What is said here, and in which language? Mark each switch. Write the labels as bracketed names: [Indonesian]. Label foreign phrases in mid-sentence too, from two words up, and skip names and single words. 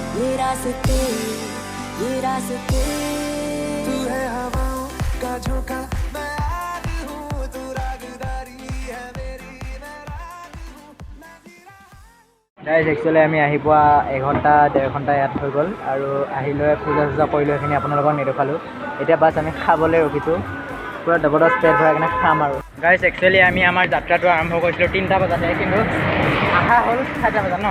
[Hindi] ये रास्ते तू है हवाओं का झोंका मैं आग हूँ तू रागदारी है मेरी मैं राग हूँ [Assamese] গাইজ একচুৱেলি আমি আহি পোৱা 1 ঘণ্টা 1.5 ঘণ্টা ইয়াত হৈ গ'ল আৰু আহি লৈ পূজা চূজা কৰিলোঁ, সেইখিনি আপোনালোকক নেদেখালোঁ। এতিয়া বাছ আমি খাবলৈ ৰখিছোঁ, পূৰা জবৰদস্ত পেট ভৰাই কিনে খাম আৰু। গাইজ একচুৱেলি আমি আমাৰ যাত্ৰাটো আৰম্ভ কৰিছিলোঁ 3টা বজাতে, কিন্তু আহা হ'ল 4টা বজাত ন।